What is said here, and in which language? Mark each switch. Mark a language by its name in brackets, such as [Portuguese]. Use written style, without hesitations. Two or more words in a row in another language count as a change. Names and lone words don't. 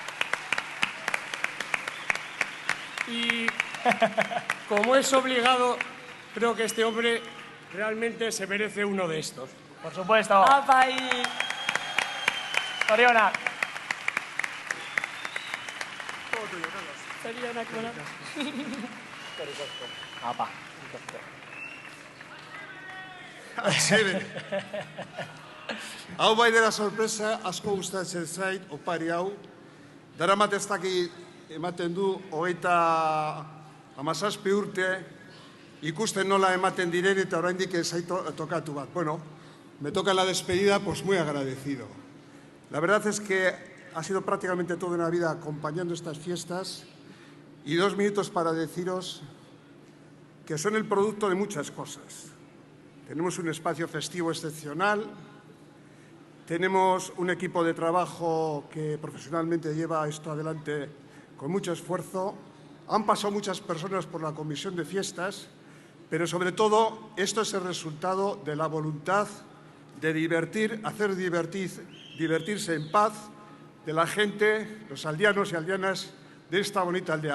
[Spanish] Y como es obligado, creo que este hombre realmente se merece uno de estos. Por supuesto. Aupa ahí. [Basque] Soriona. [Spanish] Todo tuyo, Carlos. [Basque] Soriona, Apa. Zebe. Hau bai dela sorpresa, asko gustatzen zait, opari hau. Daramat ez daki ematen du, 37 urte, ikusten nola ematen diren eta oraindik ez zait tokatu bat. [Spanish] Bueno, me toca la despedida, pues muy agradecido. La verdad es que ha sido prácticamente toda una vida acompañando estas fiestas y 2 minutos para deciros que son el producto de muchas cosas. Tenemos un espacio festivo excepcional, tenemos un equipo de trabajo que profesionalmente lleva esto adelante con mucho esfuerzo, han pasado muchas personas por la comisión de fiestas, pero sobre todo esto es el resultado de la voluntad de divertir, hacer divertirse en paz de la gente, los aldeanos y aldeanas de esta bonita aldea.